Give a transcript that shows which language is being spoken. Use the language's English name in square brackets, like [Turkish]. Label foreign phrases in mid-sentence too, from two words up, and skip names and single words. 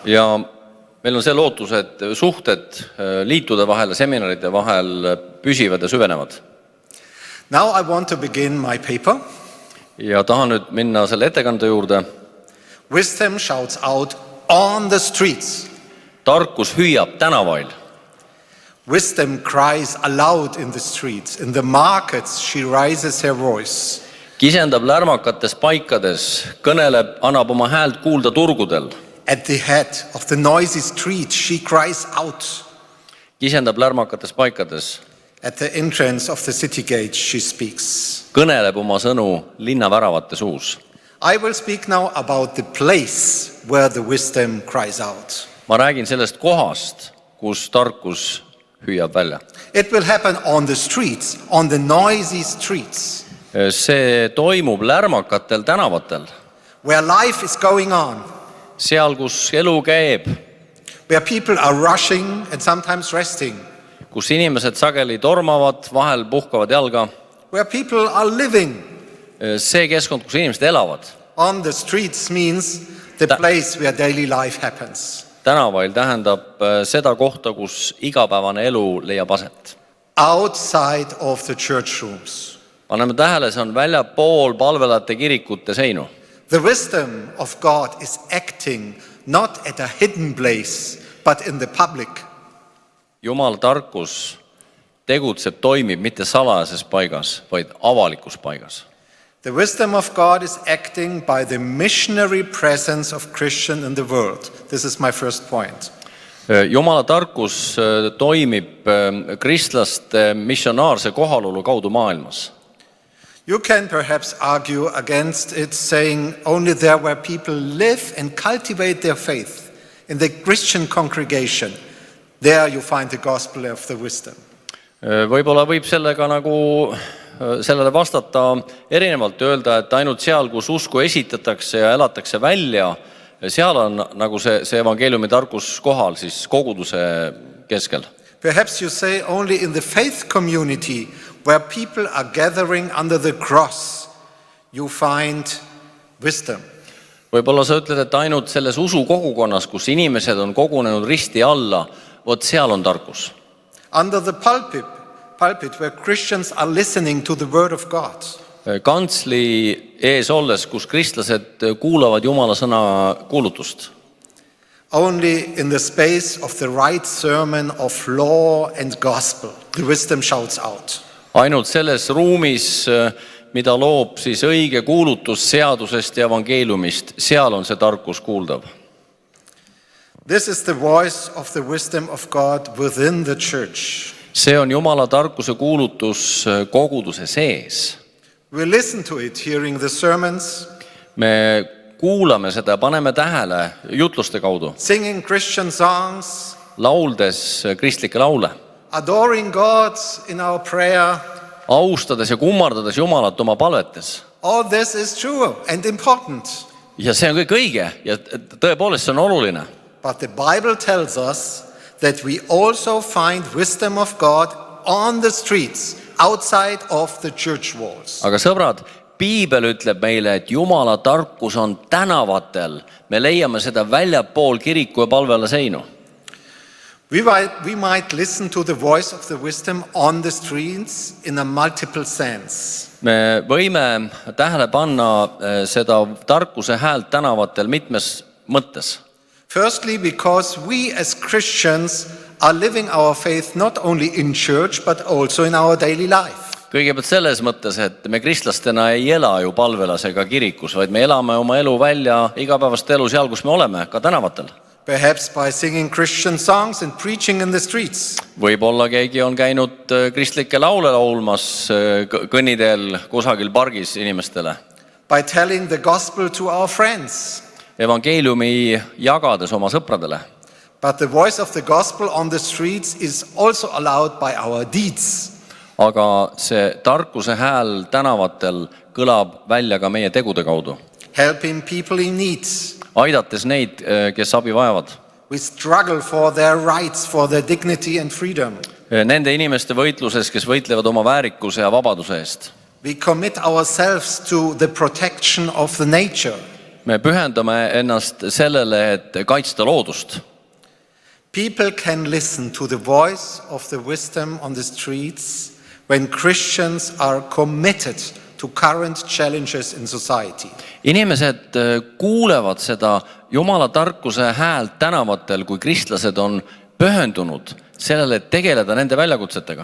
[Estonian] Ja meil on see lootus, et suhted liitude vahel ja seminaride vahel püsivad ja süvenevad. [English] Now I want to begin my paper. [Estonian] Ja tahan nüüd minna selle ettekande juurde. [English] Wisdom shouts out on the streets. [Estonian] Tarkus hüüab Tänavail. [English] Wisdom cries aloud in the streets. In the markets she raises her voice. [Estonian] Kisendab lärmakates paikades, kõneleb, annab oma häält kuulda turgudel. [English] At the head of the noisy street she cries out. [Estonian] Kisendab lärmakates paikades. [English] At the entrance of the city gate she speaks. [Estonian] Kõneleb oma sõnu linnaväravate suus. [English] I will speak now about the place where the wisdom cries out. [Estonian] Ma räägin sellest kohast, kus tarkus hüüab välja. [English] It will happen on the streets, on the noisy streets. [Estonian] See toimub lärmakatel tänavatel. [English] Where life is going on. [Estonian] Seal, kus elu käib. [English] Where people are rushing and sometimes resting. [Estonian] Kus inimesed sageli tormavad, vahel puhkavad jalga. [English] Where people are living. [Estonian] See keskkond, kus inimesed elavad. [English] On the streets means the place where daily life happens. [Estonian] Tänavail tähendab seda kohta, kus igapäevane elu leiab aset. [English] Outside of the church rooms. [Estonian] Paneme tähele, see on väljapool palvelate kirikute seinu. [English] The wisdom of God is acting not at a hidden place, but in the public. [Estonian] Jumala tarkus tegutseb, toimib mitte salajases paigas, vaid avalikus paigas. [English] The wisdom of God is acting by the missionary presence of Christian in the world. This is my first point. [Estonian] Jumala tarkus toimib kristlaste missionaarse kohalolu kaudu maailmas. [English] You can perhaps argue against it, saying only there where people live and cultivate their faith in the Christian congregation, there you find the gospel of the wisdom. [Estonian] Võib-olla võib sellega sellele vastata erinevalt, öelda, et ainult seal, kus usku esitatakse ja elatakse välja, seal on nagu see evangeeliumi tarkus kohal siis koguduse keskel. [English] Perhaps you say only in the faith community where people are gathering under the cross, you find wisdom. [Estonian] Võib-olla sa ütled, et ainult selles usukogukonnas, kus inimesed on kogunenud risti alla, vot seal on tarkus. [English] Under the pulpit where Christians are listening to the word of God. [Estonian] Kantsli ees olles, kus kristlased kuulavad Jumala sõna kuulutust. [English] Only in the space of the right sermon of law and gospel, the wisdom shouts out. [Estonian] Ainult selles ruumis, mida loob siis õige kuulutus seadusest ja evangeeliumist, seal on see tarkus kuuldav. [English] This is the voice of the wisdom of God within the church. [Estonian] See on Jumala tarkuse kuulutus koguduse sees. [English] We listen to it hearing the sermons, [Estonian] Me kuulame seda ja paneme tähele jutluste kaudu, [English] singing Christian songs, [Estonian] lauldes kristlikke laule, [English] adoring God in our prayer. [Estonian] austades ja kummardades Jumalat oma palvetes. [English] All this is true and important. [Estonian] Ja see on kõik õige ja tõepoolest see on oluline. [English] But the Bible tells us that we also find wisdom of God on the streets, outside of the church walls. [Estonian] Aga sõbrad, Piibel ütleb meile, et Jumala tarkus on tänavatel. Me leiame seda väljapool kiriku ja palvela seinu. [English] We might listen to the voice of the wisdom on the streets in a multiple sense. [Estonian] Me võime tähele panna seda tarkuse häält tänavatel mitmes mõttes. [English] Firstly, because we as Christians are living our faith not only in church, but also in our daily life. [Estonian] Kõigepealt selles mõttes, et me kristlastena ei ela ju palvelas ega kirikus, vaid me elame oma elu välja igapäevast elu seal, kus me oleme, ka tänavatel. [English] Perhaps by singing Christian songs and preaching in the streets. [Estonian] Võib-olla keegi on käinud kristlikke laule laulmas kõnniteel kusagil pargis inimestele. [English] By telling the gospel to our friends. [Estonian] Evangeeliumi jagades oma sõpradele. [English] But the voice of the gospel on the streets is also allowed by our deeds. [Estonian] Aga see tarkuse hääl tänavatel kõlab välja ka meie tegude kaudu. [English] Helping people in need. [Estonian] Aidates neid, kes abi vajavad. [English] We struggle for their rights, for their dignity and freedom. [Estonian] Nende inimeste võitluses, kes võitlevad oma väärikuse ja vabaduse eest. [English] We commit ourselves to the protection of the nature. [Estonian] Me pühendame ennast sellele, et kaitsta loodust. [English] People can listen to the voice of the wisdom on the streets when Christians are committed to current challenges in society. [Estonian] Inimesed kuulevad seda Jumala tarkuse häält tänavatel, kui kristlased on pühendunud sellele, et tegeleda nende väljakutsetega.